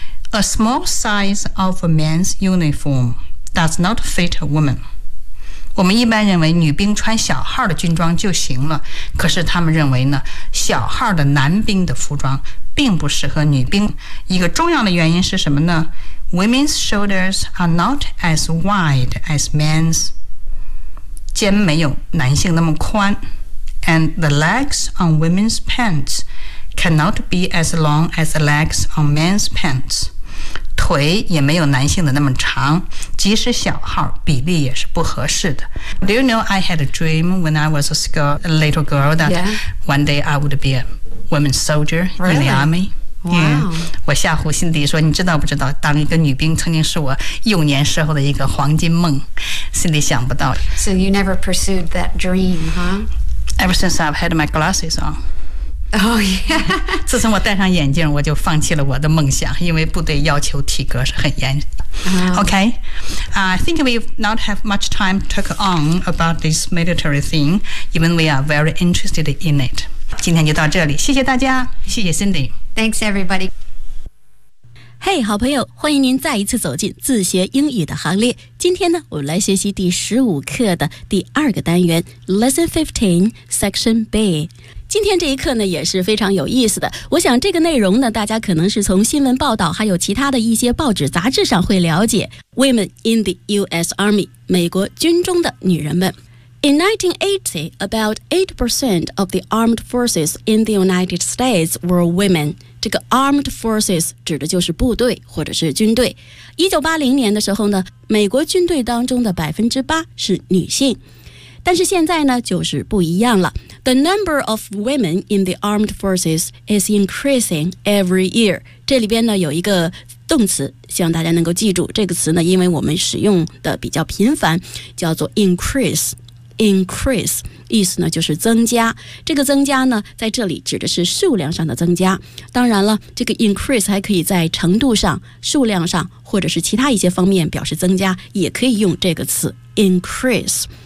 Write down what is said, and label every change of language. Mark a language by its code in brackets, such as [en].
[en] A small size of a man's uniform does not fit a woman. [zh] 我们一般认为女兵穿小号的军装就行了，可是他们认为呢，小号的男兵的服装并不适合女兵。一个重要的原因是什么呢？ [en] Women's shoulders are not as wide as men's. [zh] 肩没有男性那么宽。 [en] And the legs on women's pants cannot be as long as the legs on men's pants. [zh] 腿也没有男性的那么长，即使小号，比例也是不合适的。 [en] Do you know I had a dream when I was a little girl that、 yeah. one day I would be a women's soldier、 really? in the army? Wow. Yeah. [zh] 我吓唬辛迪说，你知道不知道，当一个女兵曾经是我幼年时候的一个黄金梦。辛迪想不到。 [en] So you never pursued that dream, huh? Ever since I've had my glasses on. Oh, yeah. [zh] 自从我戴上眼镜，我就放弃了我的梦想，因为部队要求体格是很严。 [en] Okay. I think we not have much time to talk on about this military thing, even we are very interested in it. [zh] 今天就到这里，谢谢大家，谢谢 Cindy. [en] Thanks, everybody. [zh] Hey, 好朋友，欢迎您再一次走进自学英语的行列。今天呢，我们来学习第十五课的第二个单元 [en] Lesson 15 Section B。 [zh] 今天这一课呢也是非常有意思的，我想这个内容呢大家可能是从新闻报道还有其他的一些报纸杂志上会了解。 [en] Women in the US Army， [zh] 美国军中的女人们。 [en] In 1980, about 8% of the armed forces in the United States were women。 [zh] 这个 armed forces 指的就是部队或者是军队。 1980年的时候呢，美国军队当中的 8% 是女性。但是现在呢就是不一样了。 [en] The number of women in the armed forces is increasing every year. [zh] 这里边呢有一个动词，希望大家能够记住这个词呢，因为我们使用的比较频繁，叫做 increase。 Increase 意思呢就是增加，这个增加呢在这里指的是数量上的增加。当然了，这个 increase 还可以在程度上、数量上或者是其他一些方面表示增加，也可以用这个词 increase。